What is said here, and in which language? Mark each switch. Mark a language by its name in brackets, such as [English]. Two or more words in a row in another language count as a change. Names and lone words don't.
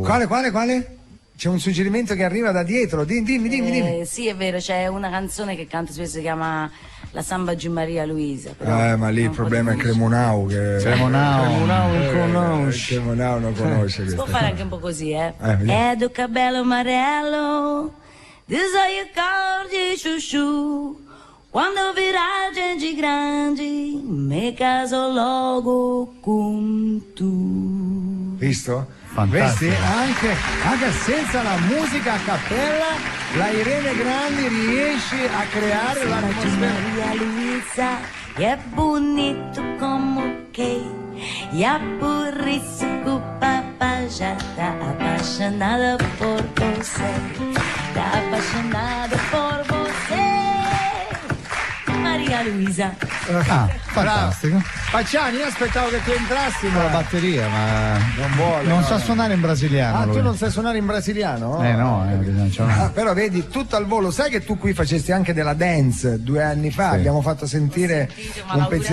[Italian] Quale? C'è un suggerimento che arriva da dietro, dimmi. Sì, è vero, c'è una canzone che canto spesso, si chiama La Samba di Maria Luisa. Però Ma lì è il un po' problema è difficile. Cremonau che Cremonau non conosce. Cremonau non conosce Si può questa. fare anche un po' così, vediamo. [Portuguese] É do cabelo amarelo, desoia cor de chuchu. Quando virar gente grande, me caso logo con tu. [Italian] Visto? Fantastico. Vedi? Anche senza la musica a cappella, la Irene Grandi riesce a creare De l'atmosfera. [Portuguese] Maria Luisa, e é bonito como que, e a por isso que o papá já tá apaixonada por você, tá apaixonada por você, Maria Luisa. [Italian] Fantastico. Pacciani, io aspettavo che tu entrassi, La ma batteria, ma non vuole. non no. sa suonare in brasiliano. Tu lui. non sai suonare in brasiliano? Non c'è una... Però vedi tutto al volo, sai che tu qui facesti anche della dance 2 anni fa, abbiamo fatto sentire un pezzetto.